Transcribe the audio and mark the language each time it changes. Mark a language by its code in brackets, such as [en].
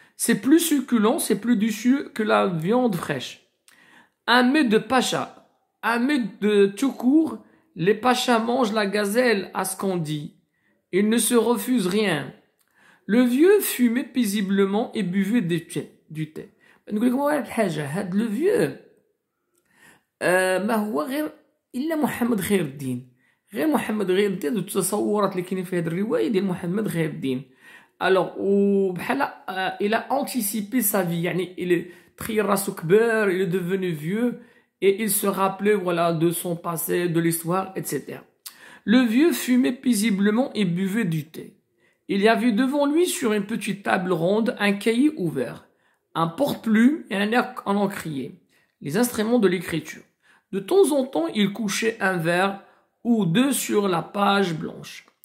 [fr] C'est plus succulent, c'est plus délicieux que la viande fraîche. Un mets de pacha, un mets de tout court, les pachas mangent la gazelle à ce qu'on dit. Ils ne se refusent rien. Le vieux fumait paisiblement et buvait du thé. [ar] نقول لكم واحد الحاجة هاد [fr] لو فيو [ar] ما هو غير إلا محمد خير الدين غير محمد غير الدين التصورات اللي كاينين في هاد الرواية ديال محمد خير الدين [fr] alors [ar] وبحال [fr] il a anticipé sa vie [ar] يعني [fr] il [ar] تخيل راسو كبر [fr] il est devenu vieux et il se rappelait voilà de son passé de l'histoire etc. Le vieux fumait paisiblement et buvait du thé. Il y avait devant lui sur une petite table ronde un cahier ouvert, un porte-plume et un encrier, les instruments de l'écriture. De temps en temps, il couchait un vers ou deux sur la page blanche.